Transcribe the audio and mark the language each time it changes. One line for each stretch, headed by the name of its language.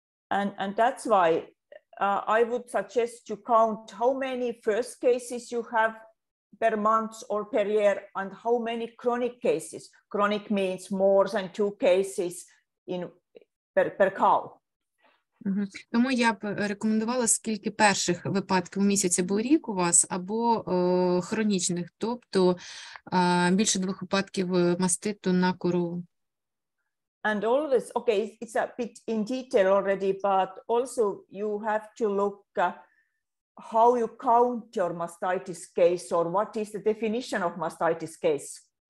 English: And that's why I would suggest to count how many first cases you have per month or per year and how many chronic cases. Chronic means more than 2 cases per cow.
Ukrainian: Тому я б рекомендувала, скільки перших випадків у місяць або у рік у вас, або хронічних, тобто більше 2 випадків маститу на корову.
English: And always, okay, it's a bit in detail already, but also you have to look how you count your mastitis case or what is the definition of mastitis case.